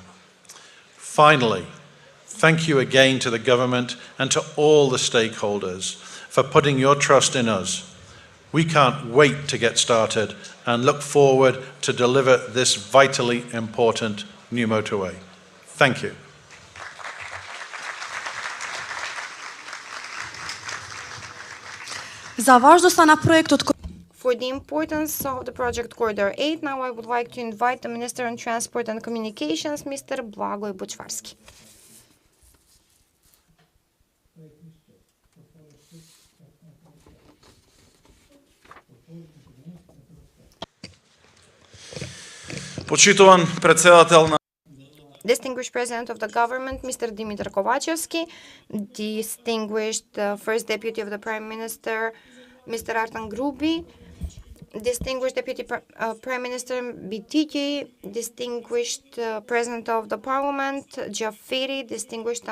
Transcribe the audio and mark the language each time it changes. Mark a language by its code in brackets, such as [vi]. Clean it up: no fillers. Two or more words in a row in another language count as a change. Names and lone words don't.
[en] Finally, thank you again to the government and to all the stakeholders for putting your trust in us. We can't wait to get started and look forward to deliver this vitally important new motorway. Thank you. [mk] За важноста на проектот [en] For the importance of the project Corridor 8, now I would like to invite the Minister on Transport and Communications, Mr. Blagoj Bučvarski. [mk] Почитуван председател на [en] Distinguished President of the Government, Mr. Dimitar Kovachevsky, distinguished First Deputy of the Prime Minister, Mr. Artan Grubi, distinguished Deputy Prime Minister Bitiki, distinguished President of the Parliament, Jafferi, distinguished